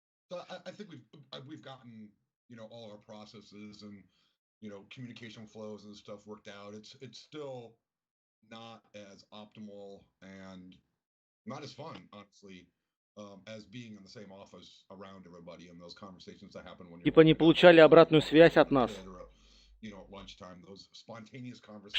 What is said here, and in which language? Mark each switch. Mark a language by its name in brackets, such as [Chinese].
[English] So I think we've gotten, you know, all our processes and, you know, communication flows and stuff worked out. It's still not as optimal and not as fun, honestly, as being in the same office around everybody and those conversations that happen when you're [Russian] Типа не получали обратную связь от нас. [English] You know, at lunchtime, those spontaneous conversations.